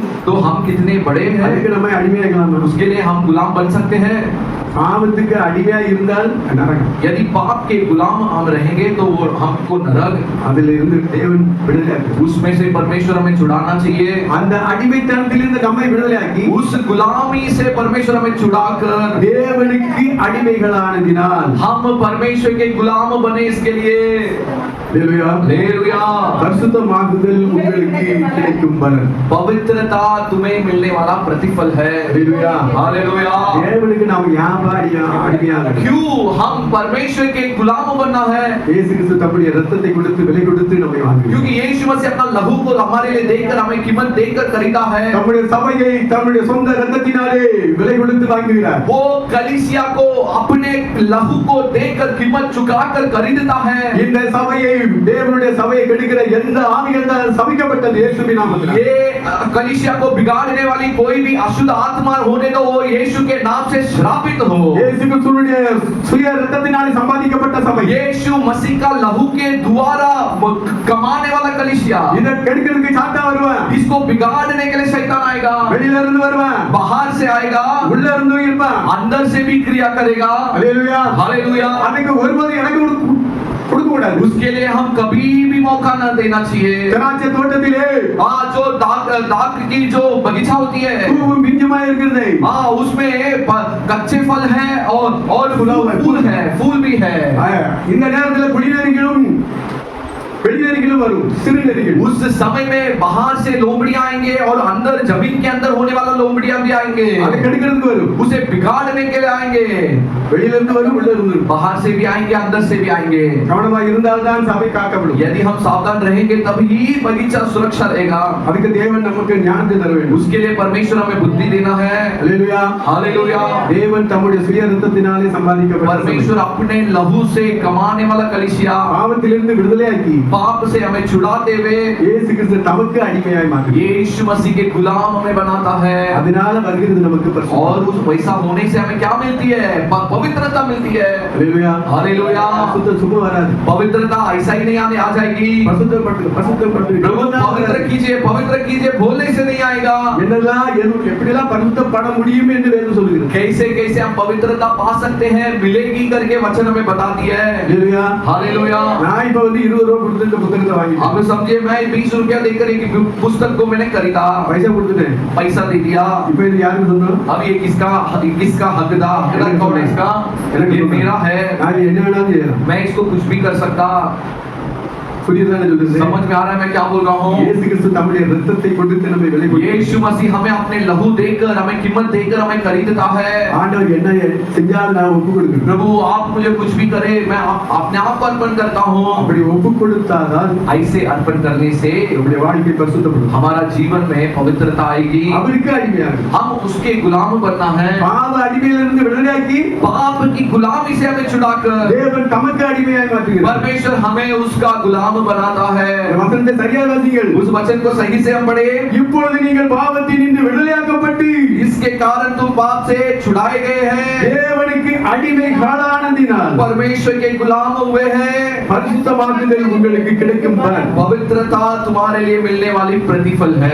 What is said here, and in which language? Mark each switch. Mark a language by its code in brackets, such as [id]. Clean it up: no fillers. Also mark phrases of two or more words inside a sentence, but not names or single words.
[hi] तो हम कितने बड़े हैं, [ta] அதுக்கு நம்ம அடிமையாகலாம்। [hi] उसके लिए हम गुलाम बन सकते हैं। [ta] பாவத்துக்கு அடிமையா இருந்தால் நரகம்। [hi] यदि पाप के गुलाम हम रहेंगे तो वो हमको नरक, [ta] அதுல இருந்து தேவன் விடுதலையாக்கு, [hi] उसमें से परमेश्वर हमें छुड़ाना चाहिए। [ta] அந்த அடிமைத்தனத்திலிருந்து நம்மை விடுதலையாக்கி, [hi] उस गुलामी से परमेश्वर हमें छुड़ाकर [ta] தேவனுக்கு அடிமைகளானதினால் [hi] हम परमेश्वर के गुलाम बने। इसके लिए [ta] ஹalleluya [hi] हालेलुया [ta] பரிசுத்தமாகுதல் உங்களுக்கு கிடைக்கும் பலன் [hi] पवित्रता तुम्हें मिलने वाला प्रतिफल है [ta] ஹalleluya [hi] हालेलुया [ta] தேவனுக்கு நாம் அடிமையாக [hi] क्यों हम परमेश्वर के गुलाम बनना है [ta] இயேசு கிறிஸ்து தம்முடைய இரத்தத்தை கொடுத்து விலை கொடுத்து நம்மை வாங்கினார் [hi] क्योंकि यीशु मसीह अपना लहू को हमारे लिए देकर हमें कीमत देकर खरीदा है [ta] நம்முடைய சபையை தம்முடைய சொந்த இரத்தத்தினாலே விலை கொடுத்து வாங்குகிறார் [hi] वो कलीसिया को अपने लहू को देकर कीमत चुकाकर खरीदता है [ta] இந்த சபையை தேவனுடைய சபையை கெடுக்கிற எந்த ஆவிகள் தான் சபிக்கப்பட்டது இயேசுவின் நாமத்தில் [hi] ये कलीसिया को बिगाड़ने वाली कोई भी अशुद्ध आत्मा होने दो वो यीशु के नाम से श्रापित हो [ta] இயேசு கிறிஸ்துவினுடைய சுய இரத்தத்தினாலே சம்பாதிக்கப்பட்ட சபை [hi] यीशु मसीह का लहू के द्वारा कमाने वाला कलीसिया [ta] இத கெடுக்கிறதுக்கு சாத்தா வருவான் [hi] इसको बिगाड़ने के लिए शैतान आएगा [ta] வெளியில இருந்து வருவான் [hi] बाहर से आएगा [ta] உள்ள இருந்து இருப்பான் [hi] अंदर से भी क्रिया करेगा [ta] ஹalleluya [hi] हालेलुया [ta] அதுக்கு ஒருபோதும் எனக்கு கொடுக்க கூடாது [hi] उसके लिए हम कभी भी मौका न देना चाहिए [ta] திராட்சை தோட்டத்திலே [hi] जो दाग की जो बगीचा होती है [ta] பூவும் பிஞ்சுமா இருக்கிறது [hi] उसमें कच्चे फल हैं और फूल भी है [ta] இந்த நேரத்துல குடிநீர்களும் வெளிநெறிகளும் வரும் சிறுநெறிகள் [hi] उस समय में बाहर से लोमड़ियां आएंगे और अंदर जमीन के अंदर होने वाला लोमड़ियां भी आएंगे [ta] அது கெடுக்கிறதுக்கு வரும் [hi] उसे बिगाड़ने के लिए आएंगे [ta] வெளியில இருந்து வரும் உள்ள இருந்து வரும் [hi] बाहर से भी आएंगे अंदर से भी आएंगे [ta] கவனமா இருந்தால் தான் சபை காக்கப்படும் [hi] यदि हम सावधान रहेंगे तभी बगीचा सुरक्षा रहेगा [ta] அதுக்கு தேவன் நமக்கு ஞானத்தை தர வேண்டும் [hi] उसके लिए परमेश्वर हमें बुद्धि देना है [ta] ஹalleluya [hi] हालेलुया [ta] தேவன் தம்முடைய சுய இரத்தத்தினாலே சம்பாதிக்கப்பட்ட [hi] परमेश्वर अपने लहू से कमाने वाला कलीसिया [ta] பாவத்திலிருந்து விடுதலையாக்கி [hi] पाप से हमें छुड़ाते हुए [ta] இயேசு கிறிஸ்து நமக்கு அடிமையாய் மாற்றுகிறார் [hi] यीशु मसीह के गुलाम हमें बनाता है [ta] அதனால வருகிறது நமக்கு பரிசுத்தம் [hi] और उस वैसा होने से हमें क्या मिलती है पवित्रता मिलती है [ta] ஹalleluya [hi] हालेलुया [ta] பரிசுத்தம் சும்மா வராது [hi] पवित्रता ऐसा ही नहीं आ जाएगी [ta] பரிசுத்தப்பட்டு [hi] प्रभु पवित्र कीजिए बोलने से नहीं आएगा [ta] என்னெல்லாம் எப்படிலாம் பரிசுத்தப்பட முடியும் என்று வேதம் சொல்லுகிறது [hi] कैसे कैसे हम पवित्रता पा सकते हैं मिलेगी करके वचन हमें बताती है [ta] ஹalleluya [hi] हालेलुया [ta] நான் இப்ப வந்து 20 ரூபாய் கொடுத்து இந்த புத்தகத்தை வாங்கிட்டேன் [hi] आप समझिए मैं 20 रुपया देकर एक पुस्तक को मैंने खरीदा [ta] பைசா கொடுத்துட்டேன் [hi] पैसा दे दिया [ta] இப்போ இது யாருக்கு சொந்தம் [hi] अब ये किसका हकदार कौन है इसका ये मेरा है [ta] நான் என்ன வேணாலும் செய்யலாம் [hi] मैं इसको कुछ भी कर सकता [ta] புரியுதானே சொல்லுங்க [hi] समझ में आ रहा है मैं क्या बोल रहा हूँ [ta] இயேசு கிறிஸ்து தம்முடைய இரத்தத்தை கொடுத்து நம்மை விலை கொடுத்தார் [hi] यीशु मसीह हमें अपने लहू देकर हमें कीमत देकर हमें खरीदता है [ta] ஆண்டவர் என்ன செஞ்சாலும் நான் ஒப்பு கொடுக்கிறேன் [hi] प्रभु आप मुझे कुछ भी करे मैं अपने आप को अर्पण करता हूँ [ta] அப்படி ஒப்பு கொடுத்தாதான் [hi] ऐसे अर्पण करने से [ta] நம்முடைய வாழ்க்கை பரிசுத்தப்படும் [hi] हमारा जीवन में पवित्रता आएगी [ta] அவருக்கு அடிமையாக [hi] हम उसके गुलाम बनना है [ta] பாவ அடிமையிலிருந்து விடுதலையாக்கி [hi] पाप की गुलामी से हमें छुड़ाकर [ta] தேவன் தமக்கு அடிமையாய் மாற்றுகிறார் [hi] परमेश्वर हमें उसका गुलाम बनाता है [ta] வசனத்தை சரியாக வாசிங்கள் [hi] उस वचन को सही से हम पढ़े [ta] இப்பொழுது நீங்கள் பாவத்தினின்று விடுதலையாக்கப்பட்டு [hi] इसके कारण तुम पाप से छुड़ाए गए हैं [ta] தேவனுக்கு அடிமைகளானதினால் [hi] परमेश्वर के गुलाम हुए हैं [ta] பரிசுத்தமாகுதல் உங்களுக்கு கிடைக்கும் பலன் [hi] पवित्रता तुम्हारे लिए मिलने वाली प्रतिफल है